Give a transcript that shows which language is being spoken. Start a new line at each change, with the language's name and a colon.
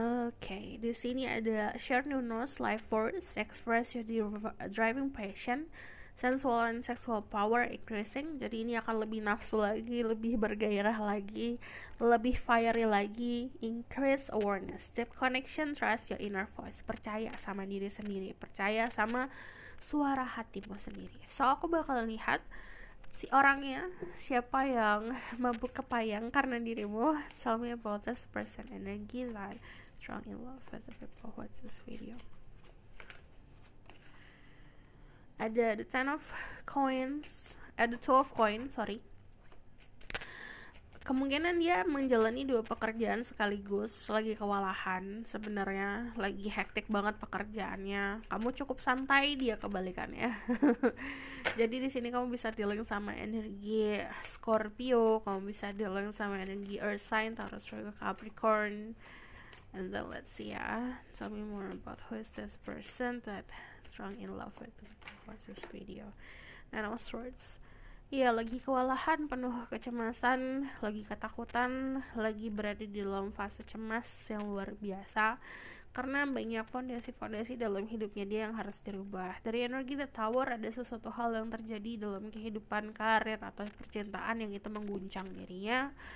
Indonesian: Oke, di sini ada
English: share new knowledge, life force, express your driving passion, sensual and sexual power increasing.
Indonesian: Jadi ini akan lebih nafsu lagi, lebih bergairah lagi, lebih fiery lagi.
English: Increase awareness, deep connection, trust your inner voice.
Indonesian: Percaya sama diri sendiri, percaya sama suara hatimu sendiri. So aku bakal lihat si orangnya siapa yang mabuk kepayang karena dirimu.
English: Tell me about this person energy that strong in love with the people who watch this video.
Indonesian: Ada
English: the 10 of coins,
Indonesian: ada
English: 2 of coins, sorry.
Indonesian: Kemungkinan dia menjalani 2 pekerjaan sekaligus, lagi kewalahan sebenarnya, lagi hektik banget pekerjaannya. Kamu cukup santai, dia kebalikannya. Jadi di sini kamu bisa dealing sama energi Scorpio, kamu bisa dealing sama energi Earth sign, Taurus, Virgo, Capricorn.
English: And then let's see ya. Tell me more about who is this person that strong in love with. What's this video? Nine of Swords.
Indonesian: Iya, lagi kewalahan, penuh kecemasan, lagi ketakutan, lagi berada di dalam fase cemas yang luar biasa karena banyak fondasi-fondasi dalam hidupnya dia yang harus dirubah. Dari energi The Tower ada sesuatu hal yang terjadi dalam kehidupan, karir atau percintaan yang itu mengguncang dirinya.